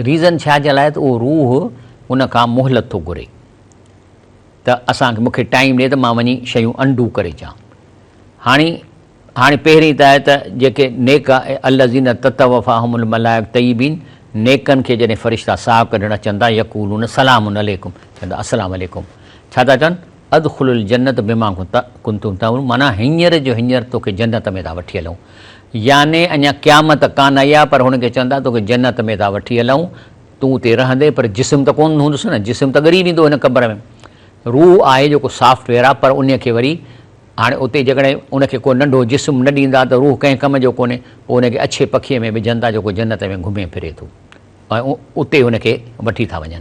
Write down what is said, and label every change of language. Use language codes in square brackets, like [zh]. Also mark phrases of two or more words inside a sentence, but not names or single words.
[sd] रीज़न छा जे लाइ, त उहो रूह उन खां मोहलत थो घुरे, त असांखे मूंखे टाइम ॾिए त मां वञी शयूं अंडू करे अचां। हाणे पहिरीं त आहे त जेके नेक [ar] الذين تتوفاهم الملائكة طيبين, [sd] नेकनि खे जॾहिं फ़रिश्ता साह कढणु अचनि था, [ar] يقولون سلام عليكم, चवंदा السلام عليكم. [sd] छा था चवनि, [ar] ادخلوا الجنة بما كنتم تعملون, [sd] माना हींअर जो हींअर तोखे जन्नत में था वठी हलूं। याने अञा क़यामत कान आई आहे, पर हुनखे चवंदा तोखे जन्नत में था वठी हलूं, तूं उते रहंदे, पर जिस्म त कोन हूंदुसि न, जिस्म त ॻरी वेंदो हिन क़बर में। रूह आहे जेको सॉफ्टवेयर आहे, पर उनखे वरी हाणे उते जेकॾहिं उनखे को नंढो जिस्म न ॾींदा त रूह कंहिं कम जो कोन्हे, पोइ उनखे अछे पखीअ में विझनि था, जेको जन्नत में घुमे फिरे थो, ऐं उते हुनखे वठी था वञनि।